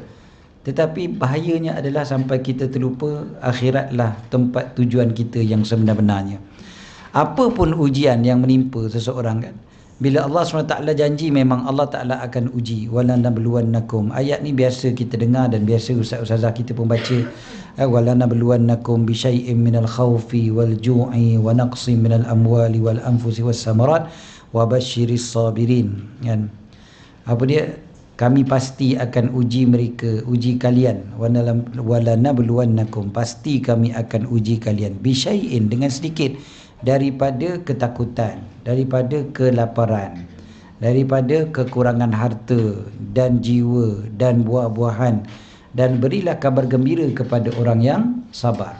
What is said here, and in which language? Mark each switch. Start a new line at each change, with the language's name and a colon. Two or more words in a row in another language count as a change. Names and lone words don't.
Malay: Tetapi bahayanya adalah sampai kita terlupa akhiratlah tempat tujuan kita yang sebenar-benarnya. Apa pun ujian yang menimpa seseorang kan, bila Allah SWT janji memang Allah Ta'ala akan uji.
Arabic: ولنبلونكم.
Malay: Ayat ni biasa kita dengar dan biasa ustaz-ustazah kita pun baca.
Arabic: ولنبلونكم بشيء من الخوف والجوع ونقص من الأموال والأنفس والثمرات وبشر الصابرين.
Malay: Kan? Apa dia? Kami pasti akan uji mereka, uji kalian.
Arabic: ولنبلونكم.
Malay: Pasti kami akan uji kalian.
Arabic: بشيء,
Malay: dengan sedikit, daripada ketakutan, daripada kelaparan, daripada kekurangan harta dan jiwa dan buah-buahan, dan berilah kabar gembira kepada orang yang sabar.